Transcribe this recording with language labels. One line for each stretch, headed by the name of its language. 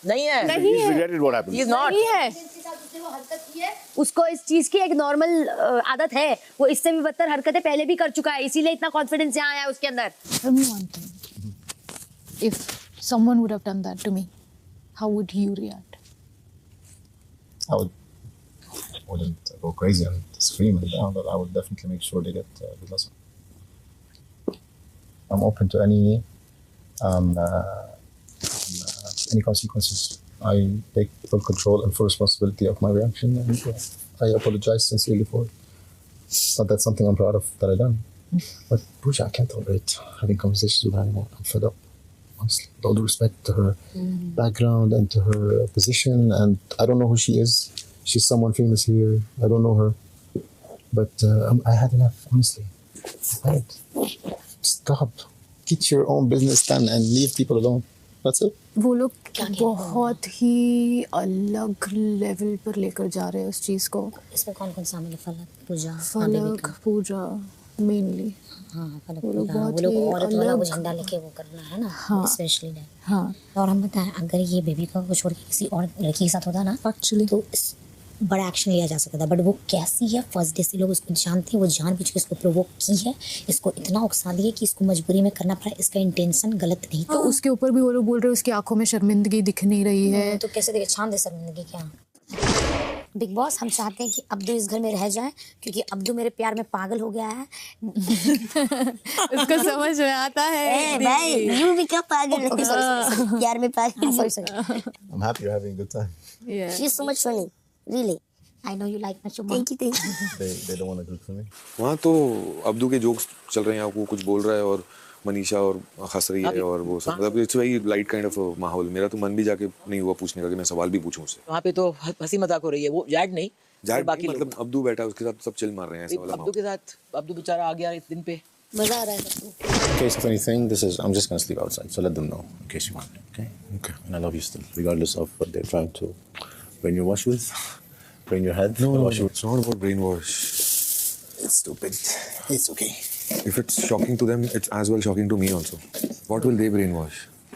Hindi: नहीं है, नहीं है,
English: he is not.
Hindi: नहीं है। उसको इस चीज की एक नॉर्मल आदत है, वो इससे भी बदतर हरकतें पहले भी कर चुका है, इसीलिए इतना कॉन्फिडेंस यहाँ आया है उसके अंदर।
English: Tell me one thing. If someone would have done that to me, how would you react? I wouldn't go crazy and scream and down, but I would definitely make sure they get the lesson. I'm open to any consequences. I take full control and full responsibility of my reaction, and I apologize sincerely for it. But that's something I'm proud of that I done. But Pooja, I can't tolerate having conversations with her anymore. I'm fed up, honestly. With all due respect to her background and to her position, and I don't know who she is. She's someone famous here. I don't know her. But I had enough, honestly. Stop. Get your own business done and leave people alone. That's it.
Hindi: वो लोग बहुत ही अलग level पर लेकर जा रहे हैं उस चीज को। इसमें कौन कौन शामिल है? फलक, पूजा मेनली। हाँ, फलक पूजा। वो लोग औरत वाला वो झंडा लेके वो करना है ना, स्पेशली। हाँ। और हम बताएं, अगर ये बेबी का छोड़ के किसी और लड़की के साथ होता ना, एक्चुअली तो बड़ा एक्शन लिया जा सकता था। बट वो कैसी है, फर्स्ट डे से लोग उसको जानते हैं, वो जानबूझ के इसको प्रोवोक की है, इसको इतना उकसा दिया कि इसको मजबूरी में करना पड़ा। इसका इंटेंशन गलत नहीं था। तो उसके ऊपर भी वो लोग बोल रहे हैं उसकी आंखों में शर्मिंदगी दिख नहीं रही है। तो कैसे देखे? छान दे शर्मिंदगी क्या? बिग बॉस, हम चाहते हैं कि अब्दू इस घर में रह जाए, क्योंकि अब्दू मेरे प्यार में पागल हो गया है। उसको समझ में आता है। भाई, यू भी क्या पागल है? प्यार में पागल।
English: I'm happy you're having a good time. Yeah. She's so much funny, really. I know you like much. Thank you. They don't want to do for me.
Hindi: वहाँ तो अब्दू के जोक्स चल रहे हैं, वो कुछ बोल रहा है और मनीषा और हंस रही है और वो सब, मतलब
English: it's very light kind of
Hindi: माहौल। मेरा तो मन भी जाके नहीं हुआ पूछने का कि मैं सवाल भी पूछूं उससे। वहाँ पे तो हंसी मजाक हो रही है, वो जैड नहीं, बाकी मतलब अब्दू बैठा है उसके साथ, सब चिल मार रहे हैं ऐसा वाला। अब्दू के साथ, अब्दू बेचारा आ गया इस दिन पे, मजा आ रहा है।
English: In case of anything, I'm just going to sleep outside, so let them know in case you want. Okay? Okay. And I love you still, regardless of what they're trying to brainwash with. Brain your head. No, it's not about brainwash. It's stupid. It's okay. If it's shocking to them, it's as well shocking to me also. What will they brainwash?